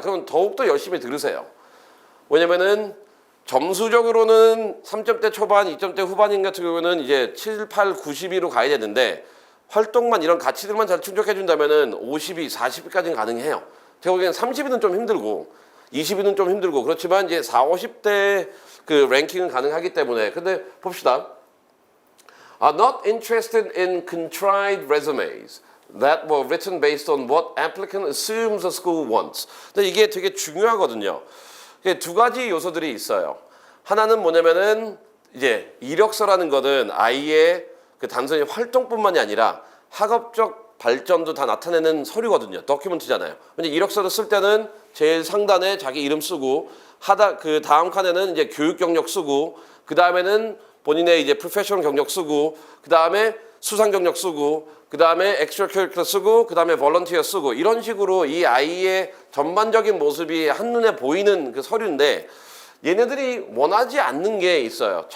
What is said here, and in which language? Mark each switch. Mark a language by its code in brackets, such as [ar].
[ko] 그러면 더욱더 열심히 들으세요. 왜냐면은 점수적으로는 3점대 초반, 2점대 후반인 같은 경우는 이제 7, 8, 90위로 가야 되는데 활동만 이런 가치들만 잘 충족해 준다면은 50위, 40위까지는 가능해요. 제가 보기엔 30위는 좀 힘들고 20위는 좀 힘들고 그렇지만 이제 4, 50대 그 랭킹은 가능하기 때문에 근데 봅시다. [en] Are not interested in contrived resumes that were written based on what applicant assumes the school wants. [ko] 근데 이게 되게 중요하거든요. 두 가지 요소들이 있어요. 하나는 뭐냐면은 이제 이력서라는 거는 아이의 단순히 활동뿐만이 아니라 학업적 발전도 다 나타내는 서류거든요. 더큐멘트잖아요. 근데 이력서를 쓸 때는 제일 상단에 자기 이름 쓰고 그 다음 칸에는 이제 교육 경력 쓰고 그 다음에는 본인의 이제 프로페셔널 경력 쓰고 그 다음에 수상 경력 쓰고 그 다음에 엑스트라 커리큘러 쓰고 그 다음에 볼런티어 쓰고 이런 식으로 이 아이의 전반적인 모습이 한눈에 보이는 그 서류인데 얘네들이 원하지 않는 게 있어요.